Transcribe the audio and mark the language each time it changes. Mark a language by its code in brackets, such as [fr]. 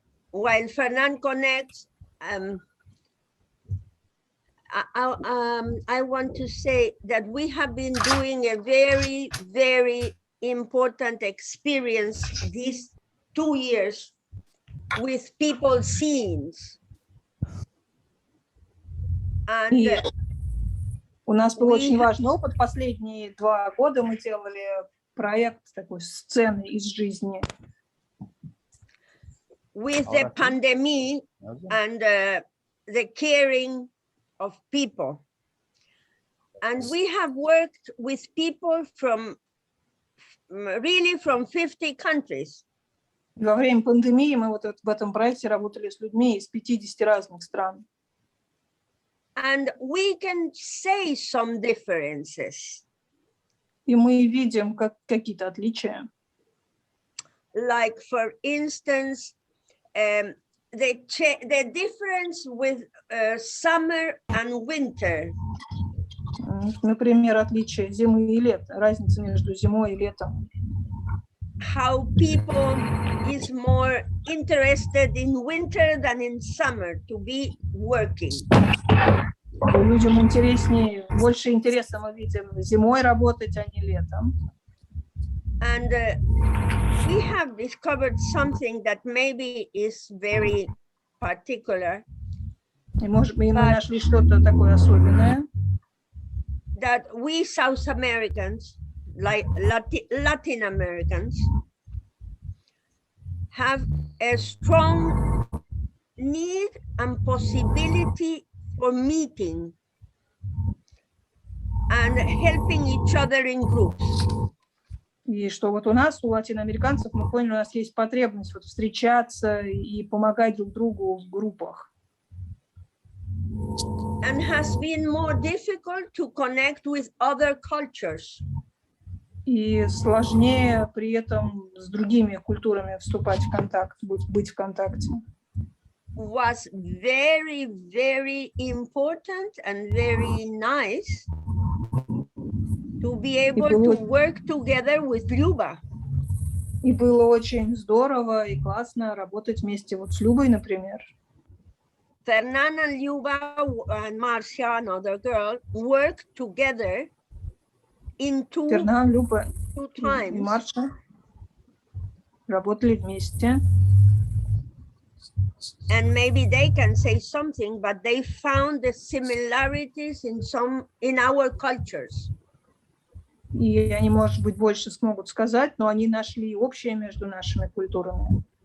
[en] While Fernand connects, I want to say that we have been doing a very, very important experience these 2 years with people's scenes. And [ru] у нас был очень важный опыт. Последние 2 года мы делали проект такой сцены из жизни. [en] With the pandemic and the caring of people. And we have worked with people from really from 50 countries. [ru] Во время пандемии мы вот в этом проекте работали с людьми из 50 разных стран. [en] And we can say some differences. [ru] И мы видим какие-то отличия. [en] Like, for instance, the difference with summer and winter. [ru] Например, отличие зимы и лета, разница между зимой и летом. [en] How people is more interested in winter than in summer to be working. [ru] Людям интереснее, больше интереса мы видим зимой работать, а не летом. [en] And we have discovered something that maybe is very particular. [ru] И, может быть, мы нашли что-то такое особенное. [en] That we South Americans, like Latin Americans, have a strong need and possibility for meeting and helping each other in groups. [ru] И что вот у нас, у латиноамериканцев, мы поняли, у нас есть потребность вот встречаться и помогать друг другу в группах. [en] And has been more difficult to connect with other cultures. [ru] И сложнее при этом с другими культурами вступать в контакт, быть в контакте. [en] Was very, very important and very nice to be able to work together with Luba. [ru] И было очень здорово и классно работать вместе вот с Любой, например. [en] Fernand and Luba and Marcia, another girl, worked together in [ru] Фернан, Люба [en] two [ru] и [en] times. [ru] Марша работали вместе. [en] And maybe they can say something, but they found the similarities in our cultures. [ru] и они, может быть, больше смогут сказать, но они нашли общее между нашими культурами.